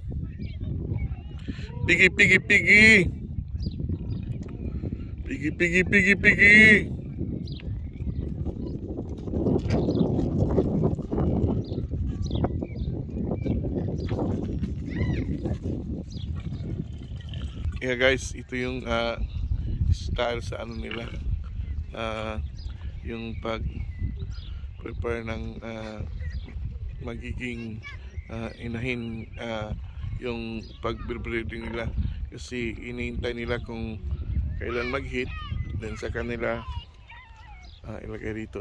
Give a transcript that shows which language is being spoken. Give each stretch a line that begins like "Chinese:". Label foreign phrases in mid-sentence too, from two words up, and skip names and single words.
English: Piggy, piggy, piggy! Piggy, piggy, piggy, piggy! Yeah guys,
Filipino: ito yung style sa ano nila, yung pag prepare ng magiging inahin, yung pag-breeding nila, kasi inihintay nila kung kailan mag-hit, then sa kanila ilagay dito.